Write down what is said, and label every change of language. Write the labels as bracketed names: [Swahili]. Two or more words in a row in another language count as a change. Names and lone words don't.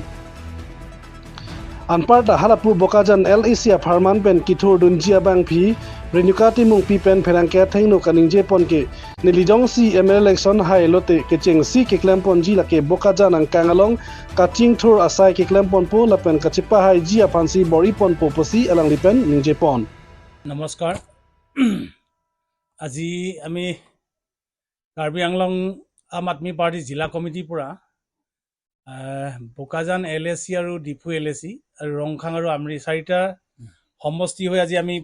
[Karbi] Anparta halapu Bokajan LAC Farman pen kithur dunjia bang phi Renuka Timungpi pen pherangkia thaingno kaningje pon ke nilijong si MLA election hai lote kecheng si ke klem pon ji lake Bokajan ang kangalong kaching thur asai ke klem pon po lapen kachipa hai ji apansi bori pon poposi alang lipen ningje pon. [Assamese] নমস্কাৰ আজি আমি কাৰ্বি আংলং আম আদমি পাৰ্টি জিলা কমিটিৰ পৰা বোকাজান LAC আৰু ডিফু LAC আৰু ৰংখাং আৰু আমৰি চাৰিটা সমষ্টি হৈ আজি আমি